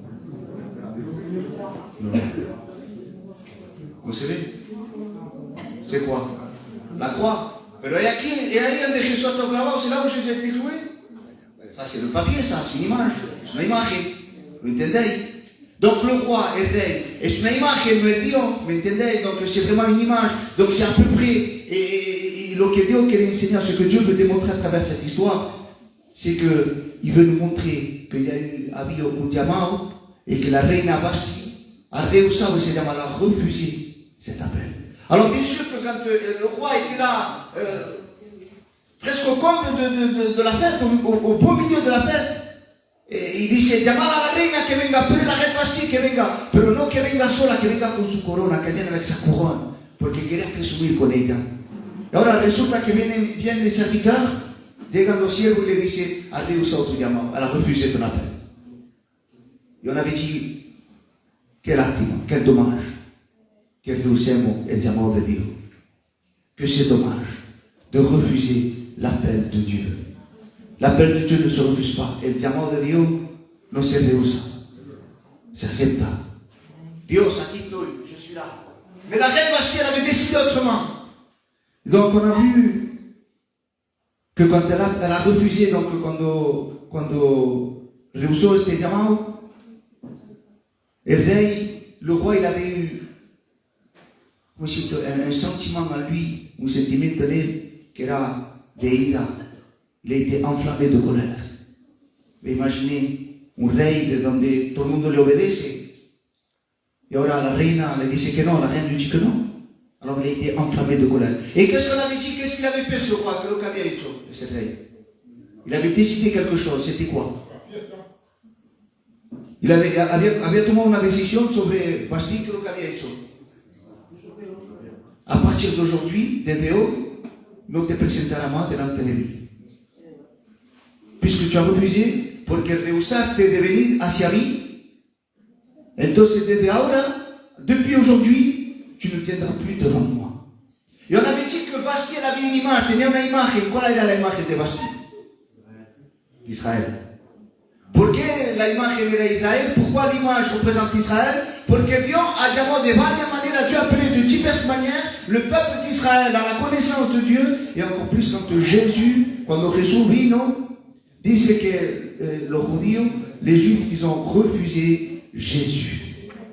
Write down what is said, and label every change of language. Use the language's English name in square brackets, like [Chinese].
[French] No. Vous savez? C'est quoi? La croix. [Spanish] Pero es aquí, es ahí donde Jesús está clavado, [French] c'est là où Jésus a été cloué. Ça, c'est le papier, ça, c'est une image, c'est une imagen, [Spanish] ¿lo entendéis? [French] Donc le roi, [Spanish] el rey, es una imagen, no es Dios, ¿me entendéis? [French] Donc c'est vraiment une image, donc c'est à peu près, et [Spanish] lo que Dios quiere enseñar, [French] ce que Dieu veut démontrer à travers cette histoire, c'est qu'il veut nous montrer qu'il y a eu un llamado, et que la reina Vashti [Spanish] a rehusado ese llamado, [French] a refusé cet appel. Alors bien sûr que quand le roi était là, presque au comble de la fête, au beau milieu de la fête. [Spanish] Y dice, llamad a la reina que venga, pero la reina Vashti que venga, pero no que venga sola, que venga con su corona, que viene [French] avec sa couronne, [Spanish] porque quería presumir con ella. Y ahora resulta que vienen [French] les serviteurs, [Spanish] llegan los siervos y le dicen, ha rehusado tu llamado, [French] elle a refusé ton appel. [Spanish] Y [French] on avait dit, [Spanish] qué lástima, [French] quel dommage, [Spanish] que rehusemos el llamado de Dios. [French] Que c'est dommage de refuser l'appel de Dieu. L'appel de Dieu ne se refuse pas. [Spanish] El llamado de Dios no se rehúsa. Se acepta. Dios, aquí estoy, [French] je suis là. Mais la reine Vashti, elle avait décidé autrement. Donc on a vu que quand elle a refusé, donc [Spanish] cuando rehusó este llamado, [French] le roi, il avait eu un sentiment en lui, [Spanish] un sentimiento en él, que era de ira. [French] Il a été enflammé de colère. Mais imaginez [Spanish] un rey de donde todo el mundo le obedece. Y ahora la reina le dice que no, [French] la reine lui dit que no. Alors il a été enflammé de colère. Et qu'est-ce qu'on avait dit? Qu'est-ce qu'il avait fait ce roi? Qu'est-ce qu'il avait [Spanish] hecho [French] ce rey? Il avait décidé quelque chose. C'était quoi? [Spanish] había tomado una decisión sobre Vashti, que lo que había hecho. [French] A partir d'aujourd'hui, [Spanish] desde hoy, no te presentarás más delante de mí. [French] Puisque tu as refusé, [Spanish] porque rehusaste de venir hacia mí, entonces desde ahora, [French] depuis aujourd'hui, tu ne tiendras plus devant moi. Et on avait dit que Vashti avait une image, [Spanish] tenía una imagen. ¿Cuál era la imagen de Vashti? Israël. ¿Por qué la imagen era Israël? [French] Pourquoi l'image représente Israël? [Spanish] Porque Dios ha llamado de varias maneras, [French] Dieu a appelé de diverses manières le peuple d'Israël à la connaissance de Dieu, et encore plus quand Jésus, [Spanish] cuando Jesús vino, dice que los judíos, [French] les juifs, ils ont refusé Jésus.